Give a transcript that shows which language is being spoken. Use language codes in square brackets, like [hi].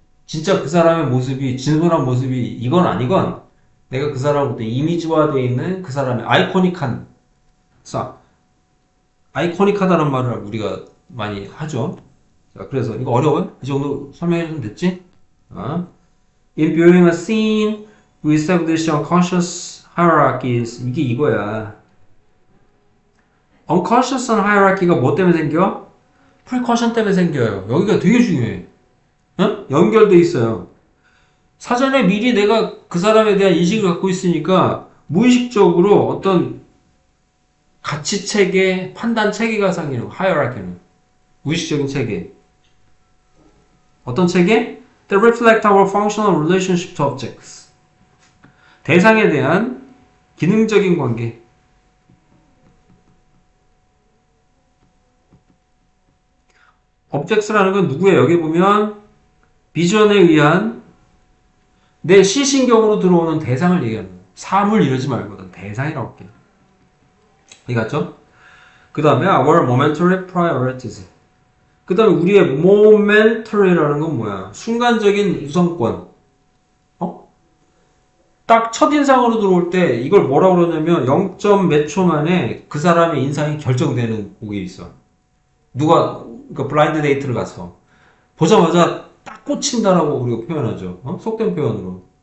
[ko] 진짜 그 사람의 모습이 진솔한 모습이 이건 아니건 내가 그 사람부터 이미지화되어 있는 그 사람의 자, 아이코닉하다는 말을 우리가 많이 하죠. 자, 그래서 이거 어려워요? 이 정도 설명해주면 됐지? 어? [en] In viewing a scene, we establish unconscious hierarchies. [ko] 이게 이거야. unconscious hierarchy가 뭐 때문에 생겨? 프리커션 때문에 생겨요. 여기가 되게 중요해. 어? 연결돼 있어요. 사전에 미리 내가 그 사람에 대한 인식을 갖고 있으니까 무의식적으로 어떤 가치 체계, 판단 체계가 생기는 거, 하이어라키는. 무의식적인 체계. 어떤 체계? [en] That reflect our functional relationship to objects. [ko] 대상에 대한 기능적인 관계. objects라는 건 누구예요? 여기 보면 비전에 의한 내 시신경으로 들어오는 대상을 얘기하는 거예요. 사물 이러지 말고 대상이라고 할게요. 이해갔죠? 그 다음에 [en] our momentary priorities. [ko] 그 다음에 우리의 momentary라는 건 뭐야? 순간적인 우선권. 어? 딱 첫인상으로 들어올 때 이걸 뭐라고 그러냐면 0. 몇 초 만에 그 사람의 인상이 결정되는 곡이 있어. 누가 그 블라인드 데이트를 가서 보자마자 딱 꽂힌다라고 우리가 표현하죠. 어? 속된 표현으로.